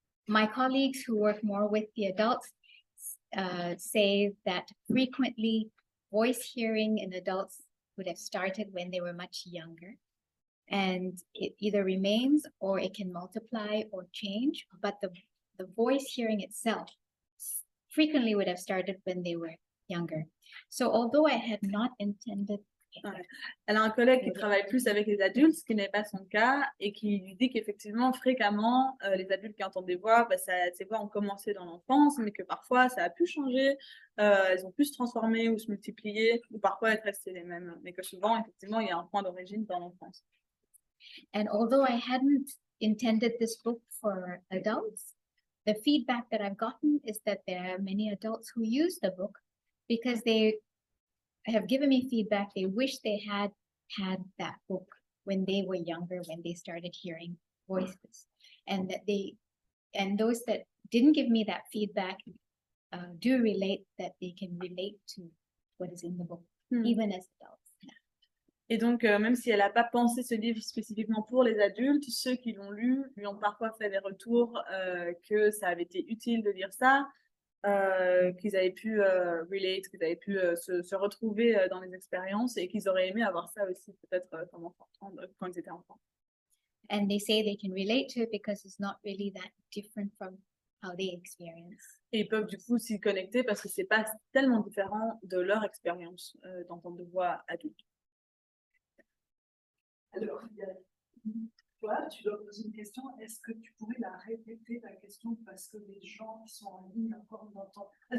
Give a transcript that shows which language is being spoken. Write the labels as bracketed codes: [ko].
[en] My colleagues who work more with the adults say that frequently voice hearing in adults would have started when they were much younger, and it either remains or it can multiply or change, but the voice hearing itself frequently would have started when they were younger. So although I had not intended... [fr] Elle a un collègue qui travaille plus avec les adultes, ce qui n'est pas son cas, et qui lui dit qu'effectivement, fréquemment, les adultes qui entendent des voix, ces voix ont commencé dans l'enfance, mais que parfois, ça a pu changer, elles ont pu se transformer ou se multiplier, ou parfois être restées les mêmes, mais que souvent, effectivement, il y a un point d'origine dans l'enfance. [en] And although I hadn't intended this book for adults, the feedback that I've gotten is that there are many adults who use the book because they have given me feedback. They wish they had that book when they were younger, when they started hearing voices, and that those that didn't give me that feedback do relate that they can relate to what is in the book, even as adults. [fr] Et donc, même si elle n'a pas pensé ce livre spécifiquement pour les adultes, ceux qui l'ont lu lui ont parfois fait des retours que ça avait été utile de lire ça, qu'ils avaient pu relate, qu'ils avaient pu se retrouver dans les expériences et qu'ils auraient aimé avoir ça aussi peut-être comme enfant, quand ils étaient enfants. [en] And they say they can relate to it because it's not really that different from how they experience. [fr] Et ils peuvent du coup s'y connecter parce que c'est pas tellement différent de leur expérience d'entendre de voix adulte. Alors, toi, tu dois poser une question. Est-ce que tu pourrais la répéter, la question, parce que les gens qui sont en ligne encore n'entendent pas.